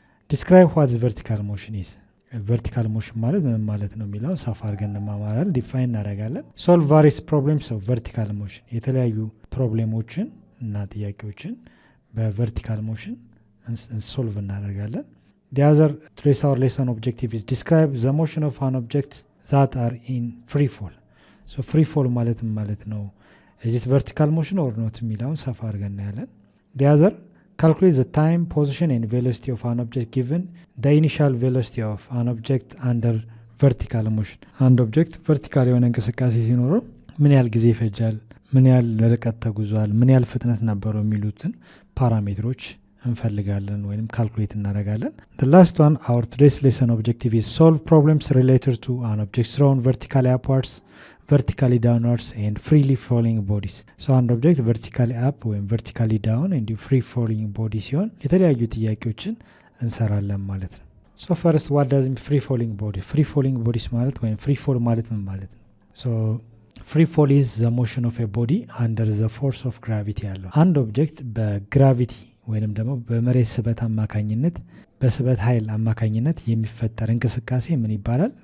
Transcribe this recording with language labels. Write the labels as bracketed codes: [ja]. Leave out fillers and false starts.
[am] ዲስክራይብ ዋት ቨርቲካል ሞሽን ኢዝ። ቨርቲካል ሞሽን ማለት ምን ማለት ነው የሚለውን ሰፋ አድርገን እንማማራለን፣ ዲፋይን እናደርጋለን። ሶልቭ ቫሪየስ ፕሮብሌምስ ኦፍ ቨርቲካል ሞሽን፣ የተለያዩ ፕሮብሌሞችን እና ጥያቄዎችን በቨርቲካል ሞሽን ሶልቭ እናደርጋለን። [en] the other today's our lesson objective is describe the motion of an object that are in free fall. so free fall [am] ማለት ነው [en] is it vertical motion or not [am] የሚለውን ሰፋ አድርገን እናያለን። [en] the other calculate the time, position and velocity of an object given the initial velocity of an object under vertical motion. [am] አንድ ኦብጀክት ቨርቲካል የሆነ እንቅስቃሴ ሲኖረው ምን ያህል ጊዜ ይፈጃል፣ ምን ያህል ርቀት ተጉዟል፣ ምን ያህል ፍጥነት ነበረው የሚሉትን ፓራሜትሮች እንፈልጋለን ወይም ካልኩሌት እናደርጋለን። [en] the last one, our today's lesson objective is solve problems related to an object thrown vertically upwards, vertically downwards and freely falling bodies. [am] so አንድ ኦብጀክት [en] vertically up [am] ወይም [en] vertically down and free falling body [am] ሲሆን የተለያዩ ጥያቄዎችን እንሰራለን ማለት ነው። [en] so first, what does free falling body? free falling bodies [am] ማለት ወይም [en] free fall [am] ማለት ምን ማለት ነው? [en] so free fall is the motion of a body under the force of gravity [am] ያለው አንድ ኦብጀክት በግራቪቲ ወይንም ደግሞ በመሬት ስበት አማካኝነት በስበት ኃይል አማካኝነት የሚፈጠር እንቅስቃሴ ምን ይባላል?